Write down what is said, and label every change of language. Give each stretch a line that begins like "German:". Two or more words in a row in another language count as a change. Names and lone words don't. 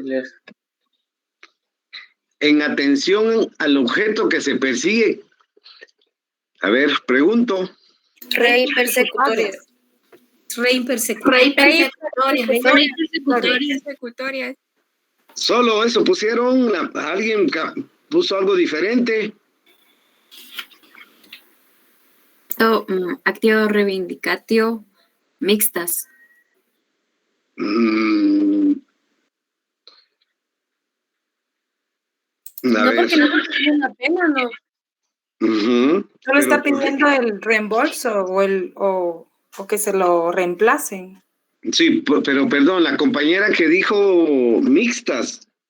Spanish: En atención al objeto que se persigue. A ver, pregunto. Rey persecutorias. rey persecutoria. Persecutorias. Solo eso pusieron. ¿Alguien puso algo diferente?
Latin: Actio reivindicatio
Spanish: mixtas. No, porque no está pidiendo la pena, ¿no? Solo está pidiendo el reembolso o que se lo reemplacen. Sí, pero perdón, la compañera que dijo mixtas.